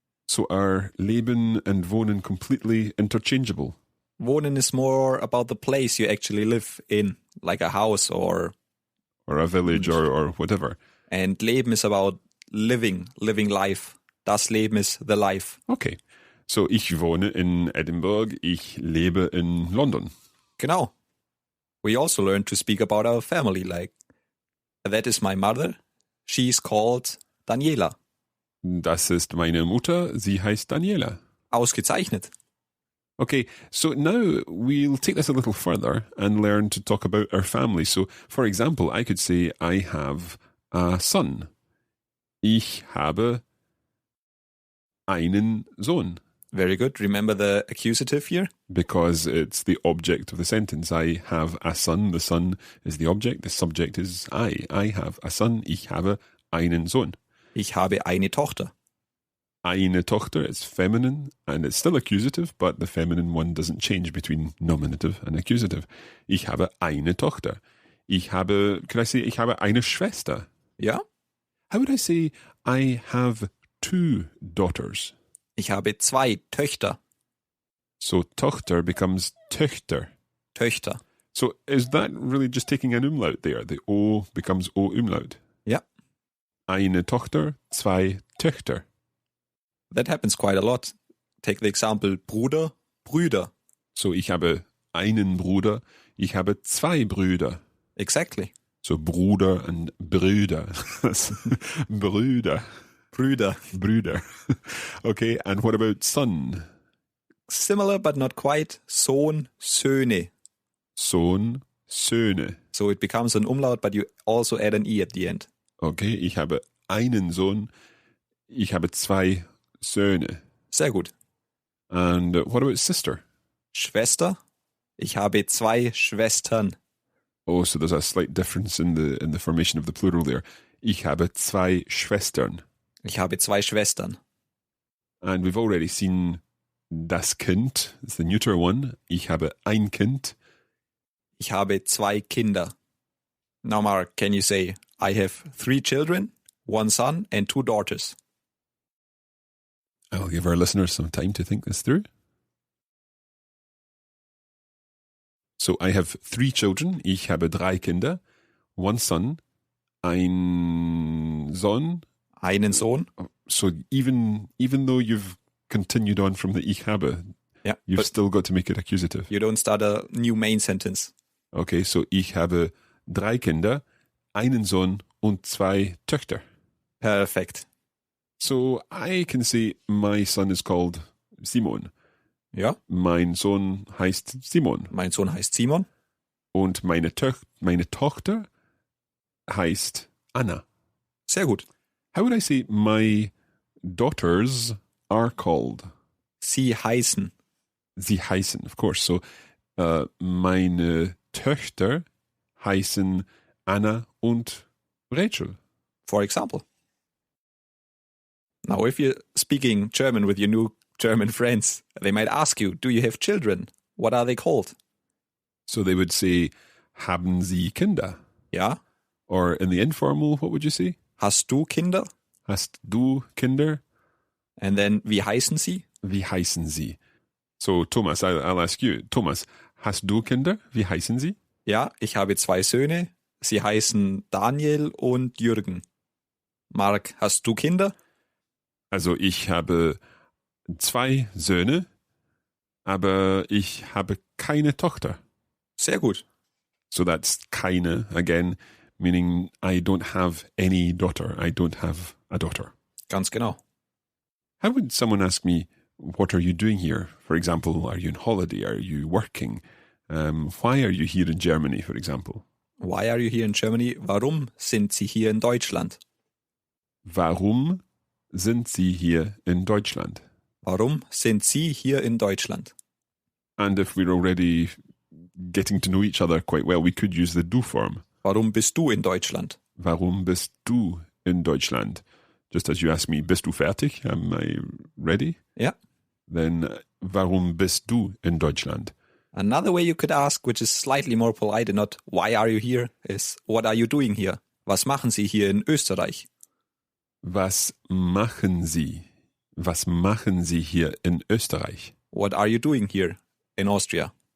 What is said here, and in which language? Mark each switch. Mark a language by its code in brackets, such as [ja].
[en] So are leben and wohnen completely interchangeable? Wohnen is more about the place you actually live in, like a house or a village or whatever. And Leben is about living life. [de] Das Leben [en] is the life. Okay. [de] So ich wohne in Edinburgh, ich lebe in London. Genau. [en] We also learned to speak about our family, like, that is my mother. She's called Daniela. [de] Das ist meine Mutter, sie heißt Daniela. Ausgezeichnet. [en] Okay, so now we'll take this a little further and learn to talk about our family. So, for example, I could say, I have a son. [de] Ich habe einen Sohn. [en] Very good. Remember the accusative here? Because it's the object of the sentence. I have a son. The son is the object. The subject is I. I have a son. [de] Ich habe einen Sohn. Ich habe eine Tochter. Eine Tochter [en] is feminine, and it's still accusative, but the feminine one doesn't change between nominative and accusative. [de] Ich habe eine Tochter. [en] Could I say, [de] ich habe eine Schwester? Ja. [en] How would I say, I have two daughters? [de] Ich habe zwei Töchter. [en] So Tochter becomes Töchter. [de] Töchter. [en] So is that really just taking an umlaut there? The O becomes O umlaut. [de] Ja. Eine Tochter, zwei Töchter. [en] That happens quite a lot. Take the example Bruder, Brüder. [de] So ich habe einen Bruder, ich habe zwei Brüder. [en] Exactly. So Bruder and Brüder. Brüder. Brüder. Okay, and what about son? Similar but not quite. Sohn, Söhne. [de] Sohn, Söhne. [en] So it becomes an umlaut, but you also add an E at the end. [de] Okay, ich habe einen Sohn, ich habe zwei Söhne. Sehr gut. [en] And what about sister? [de] Schwester. Ich habe zwei Schwestern. [en] Oh, so there's a slight difference in the formation of the plural there. [de] Ich habe zwei Schwestern. Ich habe zwei Schwestern. [en] And we've already seen das Kind. It's the neuter one. [de] Ich habe ein Kind. Ich habe zwei Kinder. [en] Now, Mark, can you say, I have three children, one son and two daughters? I'll give our listeners some time to think this through. So I have three children. [de] Ich habe drei Kinder. [en] One son. [de] Ein Sohn. Einen Sohn. [en] So even though you've continued on from the ich habe, yeah, you've still got to make it accusative. You don't start a new main sentence. [de] Okay, so ich habe drei Kinder, einen Sohn und zwei Töchter. [en] Perfect. So I can say my son is called Simon. [de] Ja. Mein Sohn heißt Simon. Mein Sohn heißt Simon. Und meine Tochter heißt Anna. Sehr gut. [en] How would I say my daughters are called? [de] Sie heißen. Sie heißen, [en] of course. [de] So meine Töchter heißen Anna und Rachel. [en] For example. Now, if you're speaking German with your new German friends, they might ask you, do you have children? What are they called? So they would say, [de] haben Sie Kinder? Ja. [en] Or in the informal, what would you say? [de] Hast du Kinder? Hast du Kinder? [en] And then, [de] wie heißen sie? Wie heißen sie? [en] So, Thomas, I'll ask you. [de] Thomas, hast du Kinder? Wie heißen sie? Ja, ich habe 2 Söhne. Sie heißen Daniel und Jürgen. Mark, hast du Kinder? Also, ich habe 2 Söhne, aber ich habe keine Tochter. Sehr gut. [en] So that's keine, again, meaning I don't have any daughter. I don't have a daughter. [de] Ganz genau. [en] How would someone ask me, what are you doing here? For example, are you on holiday? Are you working? Why are you here in Germany, for example? Why are you here in Germany? [de] Warum sind Sie hier in Deutschland? Warum sind Sie hier in Deutschland? Warum sind Sie hier in Deutschland? [en] And if we're already getting to know each other quite well, we could use the du form. [de] Warum bist du in Deutschland? Warum bist du in Deutschland? [en] Just as you ask me, [de] bist du fertig? [en] Am I ready? [de] Ja. Then, warum bist du in Deutschland? [en] Another way you could ask, which is slightly more polite and not why are you here, is what are you doing here? [de] Was machen Sie hier in Österreich? Was machen Sie? Was machen Sie hier in Österreich? [en] What are you doing here in Austria?